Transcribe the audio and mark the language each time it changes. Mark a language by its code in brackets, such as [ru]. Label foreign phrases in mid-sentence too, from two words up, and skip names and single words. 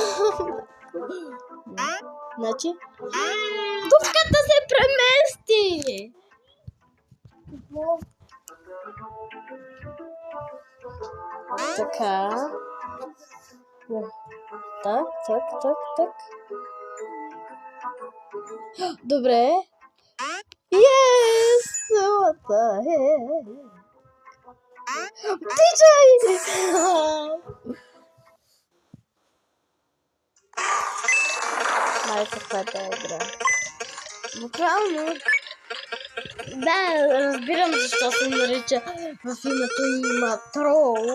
[bg] Значи, дупката се премести! Така. Так. Добре. [en] Yes! What the heck? DJ! [bg] Май, каква е игра? Буквално. Да, разбирам защо се нарича в името има трол.